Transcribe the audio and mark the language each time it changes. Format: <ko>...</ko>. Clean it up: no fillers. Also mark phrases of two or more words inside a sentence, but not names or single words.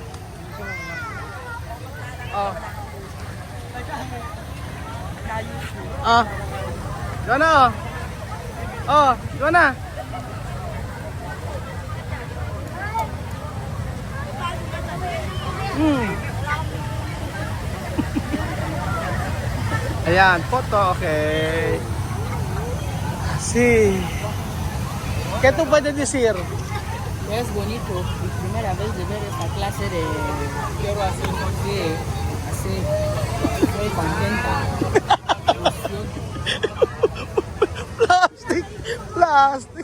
<tl>Oh. Yun na, oh. Oh, yun na. Ayan, photo, okay.</tl> <es>Sí. ¿Qué tú puedes decir? Es bonito, mi primera vez de ver esta clase de... Quiero hacer sí, así, estoy contenta. Plastic.</es>